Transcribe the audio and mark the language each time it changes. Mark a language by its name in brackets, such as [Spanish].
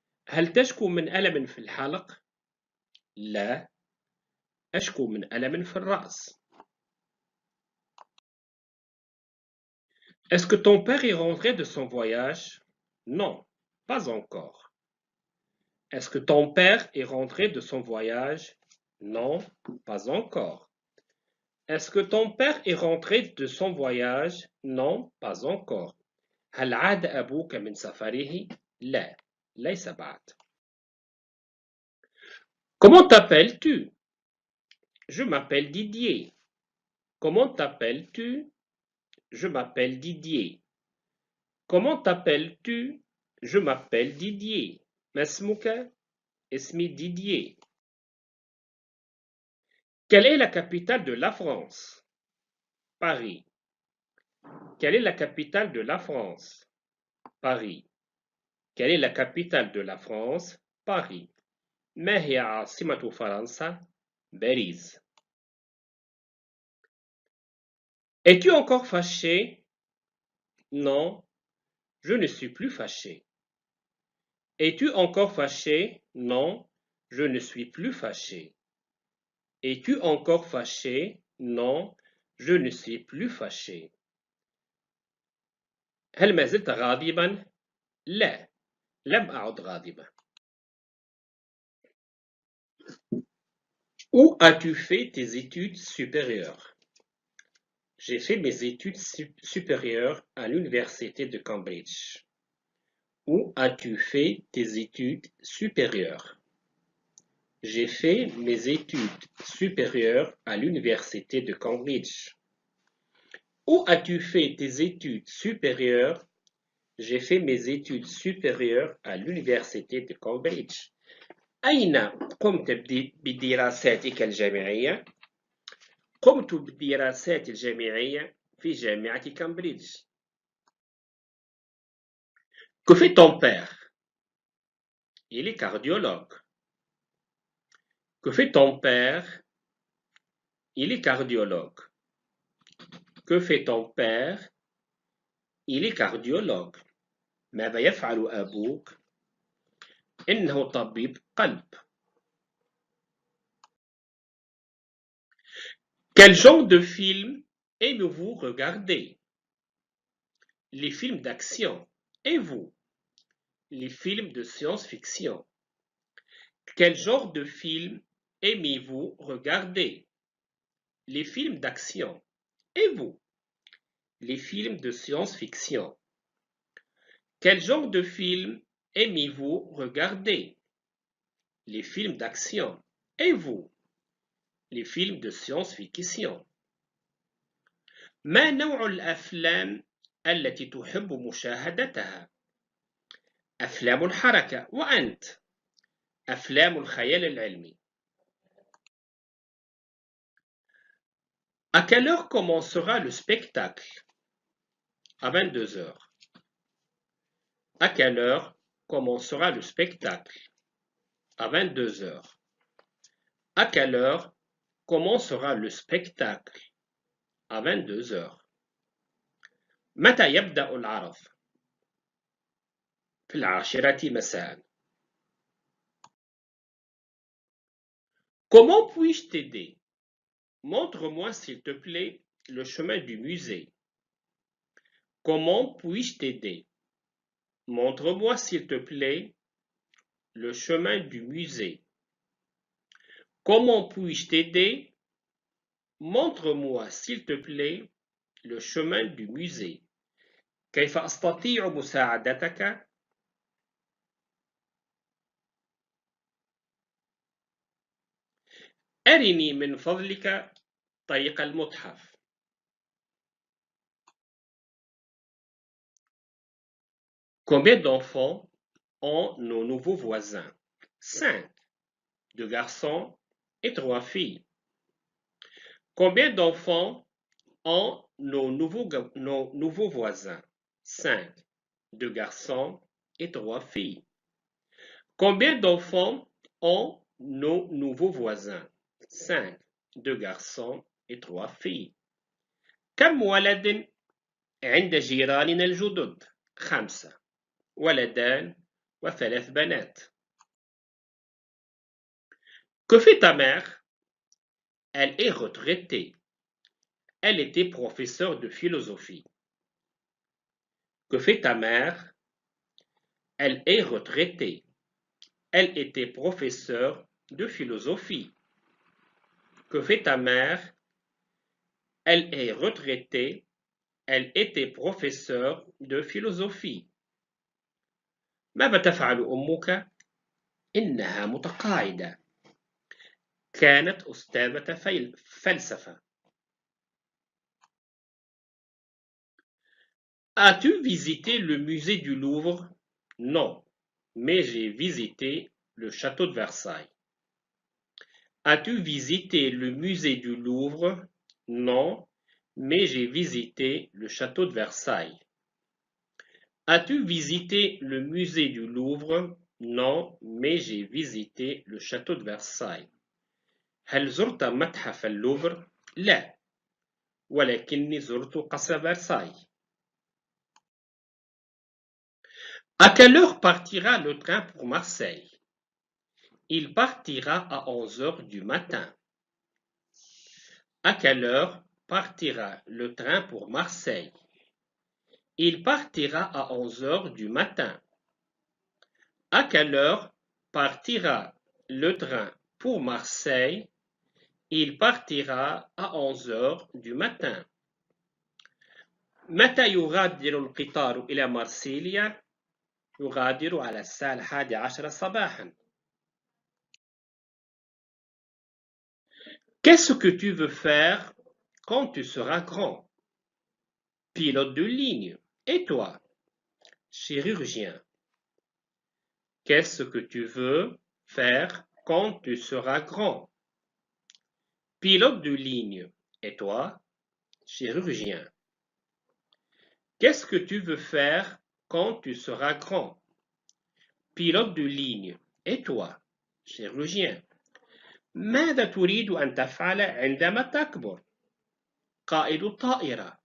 [Arabic] هل تشكو من ألم في الحلق؟ لا، أشكو من ألم في الرأس. [French] Est-ce que ton père est rentré de son voyage? Non, pas encore. Est-ce que ton père est rentré de son voyage? Non, pas encore. Est-ce que ton père est rentré de son voyage? Non, pas encore. [Arabic] هل عاد أبوك من سفره؟ لا، ليس بعد. [French] Comment t'appelles-tu? Je m'appelle Didier. Comment t'appelles-tu? Je m'appelle Didier. Comment t'appelles-tu? Je m'appelle Didier. [Arabic] ما اسمك؟ اسمي Didier. [French] Quelle est la capitale de la France? Paris. Quelle est la capitale de la France? Paris. Quelle est la capitale de la France? [Arabic] Paris. ما هي عاصمة فرنسا؟ باريس. [French] Es-tu encore fâché? Non, je ne suis plus fâché. Es-tu encore fâché? Non, je ne suis plus fâché. Es-tu encore fâché? Non, je ne suis plus fâché. [Arabic] هل ما زلت غاضبا؟ لا، لم أعد غاضبا. [French] Où as-tu fait tes études supérieures? J'ai fait mes études supérieures à l'université de Cambridge. Où as-tu fait tes études supérieures? J'ai fait mes études supérieures à l'université de Cambridge. Où as-tu fait tes études supérieures? J'ai fait mes études supérieures à l'université de Cambridge. [Arabic] أين قمت بدراساتك الجامعية؟ قمت بالدراسات الجامعية في جامعة كامبريدج. [French] Que fait ton père? Il est cardiologue. Que fait ton père? Il est cardiologue. Que fait ton père? Il est cardiologue. [Arabic] ماذا يفعل أبوك؟ إنه طبيب قلب. [French] Quel genre de film aimez-vous regarder? Les films d'action. Et vous? Les films de science-fiction. Quel genre de film aimez-vous regarder? Les films d'action. Et vous? Les films de science-fiction. Quel genre de film aimez-vous regarder? Les films d'action. Et vous? Les films de science-fiction. [Arabic] ما نوع الأفلام التي تحب مشاهدتها؟ أفلام الحركة. وأنت؟ أفلام الخيال العلمي. [French] À quelle heure commencera le spectacle? À 22 heures. À quelle heure commencera le spectacle? À 22 heures. À quelle heure commencera le spectacle? À 22 heures. [Arabic] متى يبدأ العرض؟ في 10 مساء. [French] Comment puis-je t'aider? Montre-moi s'il te plaît le chemin du musée. Comment puis-je t'aider? Montre-moi s'il te plaît le chemin du musée. Comment puis-je t'aider? Montre-moi s'il te plaît le chemin du musée. [Arabic] كيف أستطيع مساعدتك؟ أرني من فضلك طريق المتحف. [French] Combien d'enfants ont nos nouveaux voisins? 5. 2 garçons et 3 filles. Combien d'enfants ont nos nouveaux voisins? 5. 2 garçons et 3 filles. Combien d'enfants ont nos nouveaux voisins? 5. 2 garçons et 3 filles. [Arabic] كم ولد عند جيراننا الجدد؟ 5. ولدان و3 بنات. [French] Que fait ta mère? Elle est retraitée. Elle était professeure de philosophie. Que fait ta mère? Elle est retraitée. Elle était professeure de philosophie. Que fait ta mère? Elle est retraitée. Elle était professeure de philosophie. [Arabic] ماذا تفعل أمك؟ إنها متقاعدة. كانت أستاذة فلسفة. [French] As-tu visité le musée du Louvre? Non, mais j'ai visité le château de Versailles. As-tu visité le musée du Louvre? Non, mais j'ai visité le château de Versailles. As-tu visité le musée du Louvre? Non, mais j'ai visité le château de Versailles. [Arabic] هل زرت متحف اللوفر؟ لا، ولكني زرت قصر فرساي. [French] À quelle heure partira le train pour Marseille? Il partira à 11 heures du matin. À quelle heure partira le train pour Marseille? Il partira à 11 heures du matin. À quelle heure partira le train pour Marseille? Il partira à 11 heures du matin. [Arabic] متى يغادر القطار إلى مارسيليا؟ يغادر على الساعة 11 صباحا. [French] Qu'est-ce que tu veux faire quand tu seras grand? Pilote de ligne. Et toi? Chirurgien. Qu'est-ce que tu veux faire quand tu seras grand? Pilote de ligne. Et toi? Chirurgien. Qu'est-ce que tu veux faire quand tu seras grand? Pilote de ligne. Et toi? Chirurgien. [Arabic] ماذا تريد أن تفعل عندما تكبر؟ قائد الطائرة.